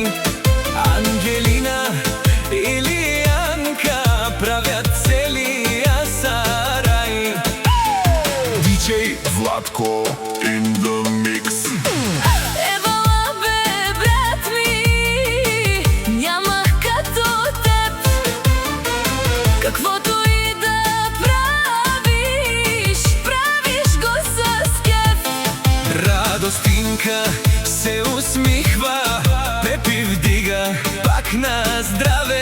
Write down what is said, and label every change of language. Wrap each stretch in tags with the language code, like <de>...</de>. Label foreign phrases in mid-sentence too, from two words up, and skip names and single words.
<bg>Ангелина, Илиянка правят целия сарай.</bg> <en>DJ Владко in the mix.</en> <bg>Евала бе, брат ми, нямах като теб. Каквото и да правиш, правиш го с кеф. Радостинка се усмихва, Пепи вдига пак на здраве.</bg>